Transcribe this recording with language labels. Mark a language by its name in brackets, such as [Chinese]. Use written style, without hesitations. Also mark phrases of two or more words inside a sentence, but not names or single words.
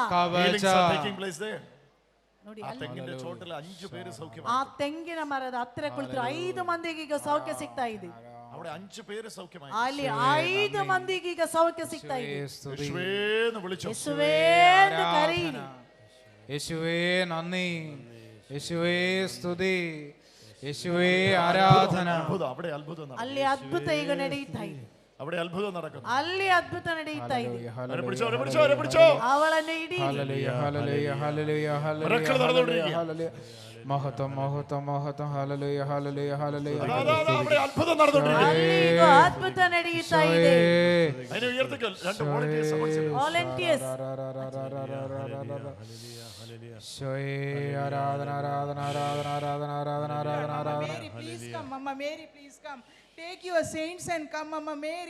[Kannada] ನೋಡಿ, ಆ ತೆಂಗಿನ ಮರದ ಹತ್ತಿರ ಕುಳಿತರು 5 ಮಂದಿಗೆ ಈಗ ಸೌಖ್ಯ ಸಿಗ್ತಾ ಇದೆ. ಅಲ್ಲಿ 5 ಮಂದಿಗೆ ಈಗ ಸೌಖ್ಯ ಸಿಗ್ತಾ ಇದೆ. ಯೇಸುವೇನು ಕರೀರಿ. [Malayalam] യേശുവേ നന്ദി, യേശുവേ സ്തുതി, യേശുവേ ആരാധന. [Kannada] ಅಲ್ಲಿ ಅದ್ಭುತ ಈಗ ನಡೀತಾ ಇದೆ. ಅಲ್ಲಿ ಅದ್ಭುತ ನಡೀತಾ ಇದೆ. ಅವಳನ್ನು ಹಿಡಿ. [Malayalam] മഹത്വം മഹത്വം മഹത്വം. ഹല്ലേലൂയ ഹല്ലേലൂയ ഹല്ലേലൂയ. [Kannada] ಅದ್ಭುತ ನಡೀತಾ ಇದೆ. ವಾಲಂಟಿಯರ್ಸ್ [Malayalam] ആരാധന ആരാധന ആരാധന ആരാധന ആരാധന ആരാധന ആരാധന. [English] Please come, Mama Mary, please come. Take your saints and come, Mama Mary.